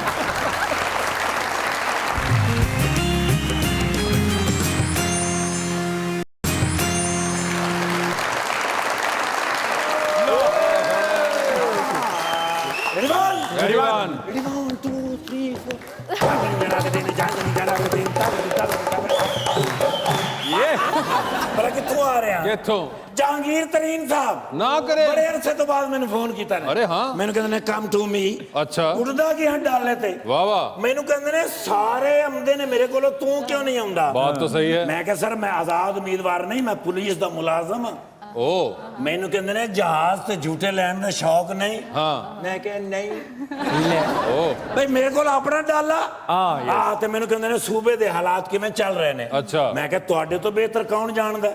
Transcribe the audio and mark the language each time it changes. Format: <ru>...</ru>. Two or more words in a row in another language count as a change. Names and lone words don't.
<pa>गरीबान ये ਪਰ ਕਿੱਥੋਂ ਆ ਰਿਹਾ किथों ਜਹਾਂਗੀਰ ਤਰੀਨ ਸਾਹਿਬ ਨਾ ਕਰੇ ਬੜੇ ਅਰਸੇ ਤੋਂ ਬਾਅਦ ਮੈਨੂੰ ਫੋਨ ਕੀਤਾ ਨੇ अरे हाँ ਮੈਨੂੰ ਕਹਿੰਦੇ ਨੇ</pa> <en>come to me अच्छा</en> <pa>ਉੱਡਦਾ ਗਿਆ ਡਾਲੇ ਤੇ वाह वाह ਮੈਨੂੰ ਕਹਿੰਦੇ ਨੇ ਸਾਰੇ ਆਉਂਦੇ ਨੇ ਮੇਰੇ ਕੋਲੋਂ ਤੂੰ ਕਿਉਂ ਨਹੀਂ ਆਉਂਦਾ</pa> <ur>بات تو صحیح ہے</ur> <pa>ਮੈਂ ਕਿਹਾ ਸਰ ਮੈਂ ਆਜ਼ਾਦ ਉਮੀਦਵਾਰ ਨਹੀਂ ਮੈਂ ਪੁਲਿਸ ਦਾ ਮੁਲਾਜ਼ਮ ਹਾਂ ओ ਮੈਨੂੰ ਕਹਿੰਦੇ ਨੇ ਜਹਾਜ਼ ਤੇ ਝੂਟੇ ਲੈਣ ਦਾ ਸ਼ੌਕ ਨਹੀਂ हाँ ਮੈਂ ਕਿਹਾ ਨਹੀਂ ओ ਬਈ ਮੇਰੇ ਕੋਲ ਆਪਣਾ ਡਾਲਾ ਹਾਂ ਤੇ ਮੈਨੂੰ ਕਹਿੰਦੇ ਨੇ ਸੂਬੇ ਦੇ ਹਾਲਾਤ ਕਿਵੇਂ ਚੱਲ ਰਹੇ ਨੇ ਅੱਛਾ। ਮੈਂ ਕਿਹਾ ਤੁਹਾਡੇ ਤੋਂ ਬਿਹਤਰ ਕੌਣ ਜਾਣਦਾ</pa>